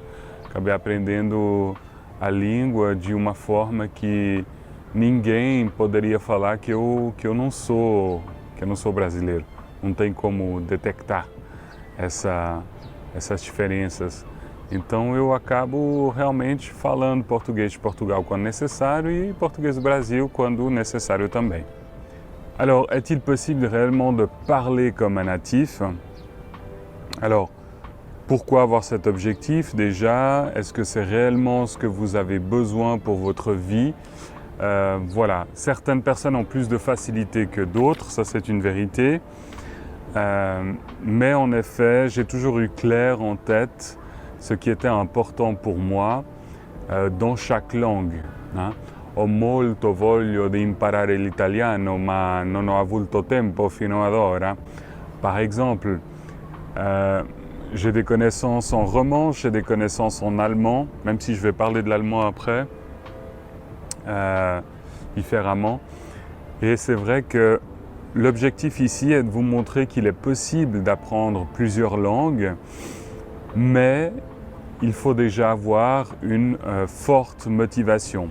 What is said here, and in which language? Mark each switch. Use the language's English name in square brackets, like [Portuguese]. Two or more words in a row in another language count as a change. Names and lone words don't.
[Portuguese] Acabei aprendendo a língua de uma forma que ninguém poderia falar que eu não sou brasileiro. Não tem como detectar essas diferenças. Então eu acabo realmente falando português de Portugal quando necessário e português do Brasil quando necessário também. [French] Alors, est-il possible réellement de parler comme un natif? Alors, pourquoi avoir cet objectif déjà? Est-ce que c'est réellement ce que vous avez besoin pour votre vie? Voilà, certaines personnes ont plus de facilité que d'autres, ça c'est une vérité. Mais en effet, j'ai toujours eu clair en tête ce qui était important pour moi dans chaque langue. Hein. [Italian] Ho molto voglio di imparare l'italiano, ma non ho avuto tempo fino ad ora. [French] Par exemple, j'ai des connaissances en romanche, j'ai des connaissances en allemand, même si je vais parler de l'allemand après, différemment. Et c'est vrai que l'objectif ici est de vous montrer qu'il est possible d'apprendre plusieurs langues, mais il faut déjà avoir une forte motivation.